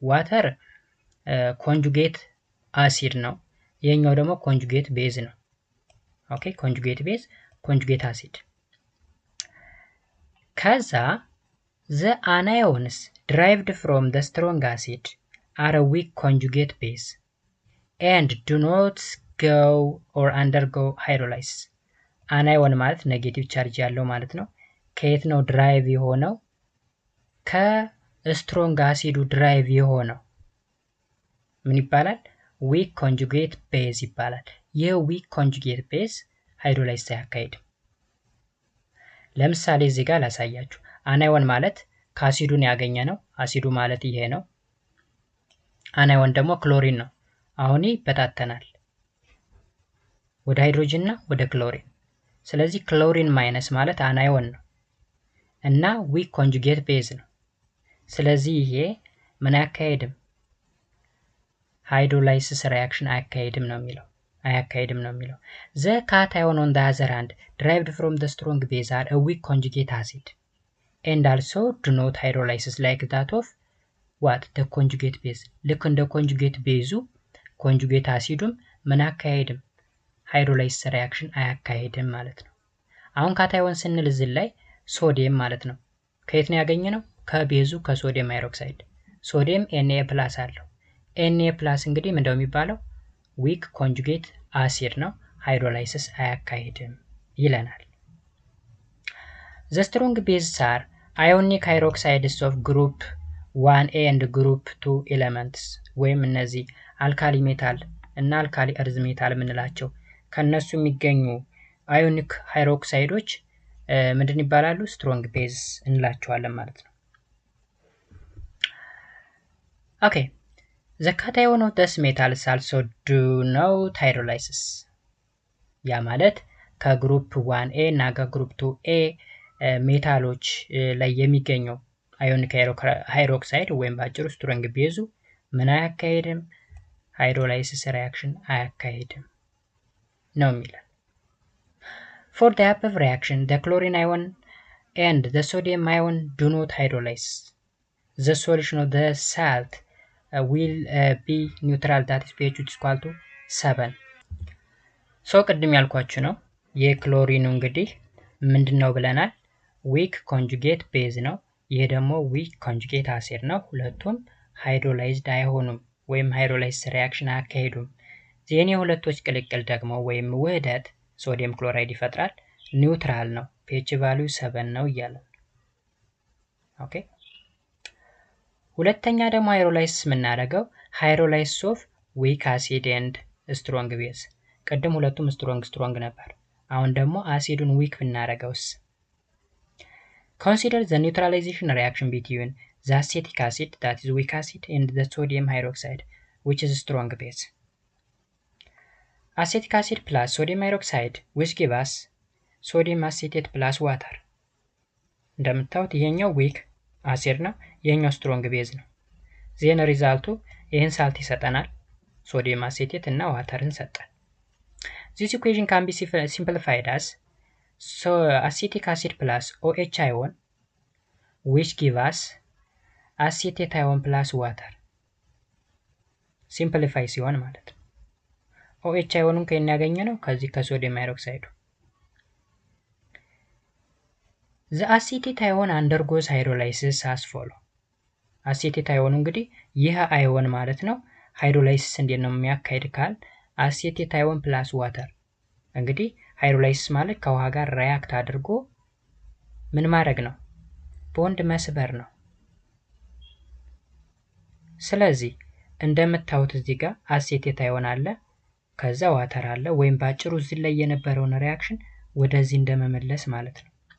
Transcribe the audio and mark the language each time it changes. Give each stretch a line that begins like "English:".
Amharic: ዋተር ኮንጁጌት አሲድ ነው። ይሄኛው ደግሞ ኮንጁጌት ቤዝ ነው። ኦኬ ኮንጁጌት ቤዝ ኮንጁጌት አሲድ። ከዛ
English: the anions derived from the strong acid are a weak conjugate base and do not go or undergo hydrolysis.
Amharic: አናዮን ማለት ኔጌቲቭ ቻርጅ ያለው ማለት ነው። ከየት ነው ድራይቭ የሆነው? ከስትሮንግ አሲዱ ድራይቭ የሆነው ምን ይባላል? ዊክ ኮንጁጌት ቤዝ ይባላል። ይህ ዊክ ኮንጁጌት ቤዝ ሃይድሮላይሲስ አያካሂድም። ለምሳሌ እዚህ ጋር ላሳያችሁ። አናዮን ማለት ከአሲዱን ያገኘ ነው። አሲዱ ማለት ይሄ ነው። አናዮን ደግሞ ክሎሪን ነው። አሁን ይበታተናል ወደ ሃይድሮጅን እና ወደ ክሎሪን። ስለዚህ ክሎሪን ማይነስ ማለት አናዮን ነው እና ዊክ ኮንጁጌት ቤዝ ነው። ስለዚህ ይሄ ምን አያካሂድም? ሃይድሮላይሲስ ሪአክሽን አያካሂድም ነው የሚለው።
English: the cation on the other hand derived from the strong base are a weak conjugate acid and also do not hydrolysis like that of what the conjugate base.
Amharic: ልክ እንደ ኮንጁጌት ቤዙ ኮንጁጌት አሲዱም ምን አያካሂድም? ሃይድሮላይሲስ ሪአክሽን አያካሂድም ማለት ነው። አሁን ካታዮን ስንል እዚህ ላይ ሶዲየም ማለት ነው። ከየት ነው ያገኘነው? ከቤዙ ከሶዲየም ሃይድሮክሳይድ። ሶዲየም Na+ አለው። Na+ እንግዲህ ምንድነው የሚባለው? ዊክ ኮንጁጌት አሲድ ነው። ሃይድሮላይሲስ አያካሂድም ይለናል።
English: the strong bases are ionic hydroxides of group 1A and group 2 elements
Amharic: ወይም እነዚህ አልካሊ ሜታል እና አልካሊ እርዝ ሜታል የምንላቸው ከነሱ የሚገኙ አዮኒክ ሃይድሮክሳይዶች ምንድን ይባላሉ? ስትሮንግ ቤዝ እንላቸዋለን ማለት ነው።
English: ኦኬ the cation of these metals also do not hydrolysis.
Amharic: ያ ማለት ከግሩፕ 1A እና ከግሩፕ 2A ሜታሎች ላይ የሚገኘው አዮኒክ ሃይድሮክሳይድ ወይም ባጭሩ ስትሮንግ ቤዙ ምን አያካሂድም? ሃይድሮላይሲስ ሪአክሽን አያካሂድም ነው የሚለው።
English: For the above reaction, the chlorine ion and the sodium ion do not hydrolyze. The solution of the salt will be neutral, that is pH is equal to 7.
Amharic: ሶ ቅድም ያልኳችሁ ነው። የክሎሪኑ እንግዲህ ምንድነው ብለናል? ዊክ ኮንጁጌት ቤዝ ነው። ይሄ ደግሞ ዊክ ኮንጁጌት አሲድ ነው። ሁለቱም ሃይድሮላይዝድ አይሆኑም ወይም ሃይድሮላይሲስ ሪአክሽን አያካሂዱም። ዜኔ ሁለቶች ቅልቅል ደግሞ ወይም ውህደት ሶዲየም ክሎራይድ ይፈጥራል። ኒውትራል ነው። ፒኤች ቫልዩ 7 ነው እያለ። ኦኬ ሁለተኛ ደግሞ ሃይድሮላይሲስ የምናደርገው ሃይድሮላይሲስ ኦፍ ዊክ አሲድ ኤንድ ስትሮንግ ቤዝ። ቅድም ሁለቱም ስትሮንግ ነበር። አሁን ደግሞ አሲዱን ዊክ ብናደርገውስ?
English: Consider the neutralization reaction between the acetic acid, that is weak acid, and the sodium hydroxide, which is strong base. Acetic acid plus sodium hydroxide which give us sodium acetate plus water.
Amharic: እንደምታዩት ይሄኛው ዊክ አሲድ ነው፣ ይሄኛው ስትሮንግ ቤዝ ነው። ዜን ሪዛልቱ ይሄን ሳልት ይሰጠናል፣ ሶዲየም አሴቴት እና ዋተርን ሰጠን።
English: This equation can be simplified as so acetic acid plus OH ion which give us acetate ion plus water.
Amharic: Simplify ሲሆን ማለት ነው። OH ion ከየት ያገኘነው? ከዚህ ከሶዲየም ሃይድሮክሳይዱ።
English: The acetate ion undergoes hydrolysis as follow.
Amharic: acetate ion እንግዲህ ይህ አዮን ማለት ነው። ሃይድሮላይሲስ እንዴት ነው የሚያካሂድ ካል acetate ion plus water። እንግዲህ ሃይድሮላይሲስ ማለት ከውሃ ጋር ሪአክት አድርጎ ምን ማድረግ ነው? ቦንድ መስበር ነው። ስለዚህ እንደምታዩት እዚህ ጋር አሴቴት አዮን አለ፣ ከዛ ዋተር አለ፣ ወይም ባጭሩ እዚህ ላይ የነበረውን ሪአክሽን ወደዚህ እንደመመለስ ማለት ነው።